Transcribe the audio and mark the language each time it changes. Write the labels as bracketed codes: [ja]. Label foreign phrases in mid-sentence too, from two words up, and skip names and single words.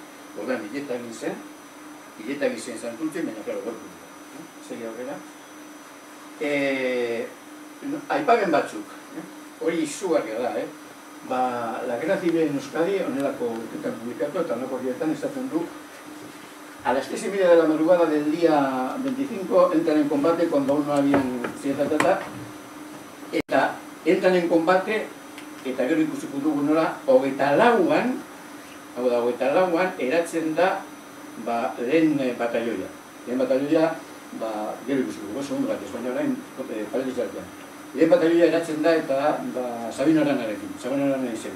[eu] Orduan, hileta egin zen Santurtzin, baina klaro gortu dira. Segi aurrera. Aipamen batzuk, hori izugarria da, la Guerra Civil en Euskadi, honelako urtetan publikatu, eta honelako horietan esaten du, [es] a las 3:30 de la madrugada del día 25 entran en combate cuando aún no habían eta entran en combate, [eu] eta gero ikusiko dugu nola, 24an, hau da, 24an, eratzen da lehen batalloia. Lehen batalloia, gero ikusiko dugu, segundo bat, baina orain, paralizartean. Lehen batalloia eratzen da eta Sabino Aranarekin, Sabino Arana izena.